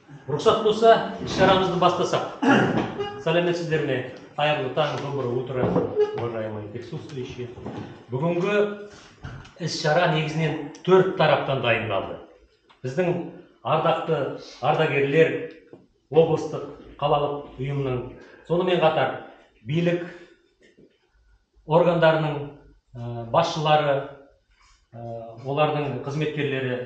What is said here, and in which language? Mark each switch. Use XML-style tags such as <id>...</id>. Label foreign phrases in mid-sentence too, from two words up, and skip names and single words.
<kk>Рұқсат болса, іс-шарамызды бастасақ. Сәлеметсіздер ме? Қайырлы таң,</kk> <ru>доброе утро, уважаемые присутствующие.</ru> <kk>Бүгінгі іс-шара негізінен 4 тараптан дайындалды. Біздің ардақты ардагерлер, облыстық, қалалық ұйымның, сонымен қатар билік органдарының басшылары, олардың қызметкерлері,</kk>